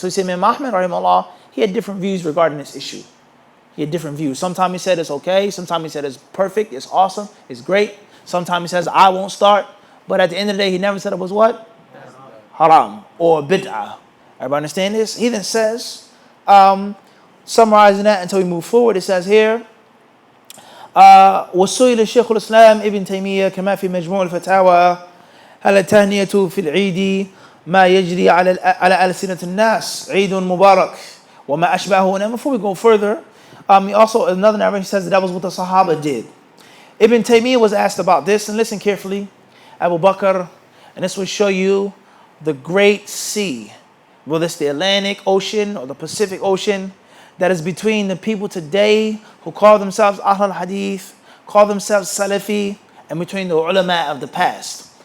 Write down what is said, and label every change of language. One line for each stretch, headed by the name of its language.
English: So he said, Imam Ahmad, rahimahullah, he had different views regarding this issue. He had different views. Sometimes he said it's okay. Sometimes he said it's perfect, it's awesome, it's great. Sometimes he says, I won't start. But at the end of the day, he never said it was what? Haram or bid'ah. Everybody understand this? He then says, summarizing that until we move forward, it says here,
Arabic: وسئل الشيخ الإسلام ابن تيمية كما في مجموع الفتاوى هل التهنئة في العيد ما يجري على ألسنة الناس عيد مبارك وما أشبهه.
English: And before we go further, also another narration says that was what the Sahaba did. Ibn Taymiyyah was asked about this, and listen carefully. Abu Bakr, and this will show you the great sea, whether it's the Atlantic Ocean or the Pacific Ocean, that is between the people today who call themselves Ahl al-Hadith, call themselves Salafi, and between the ulama of the past.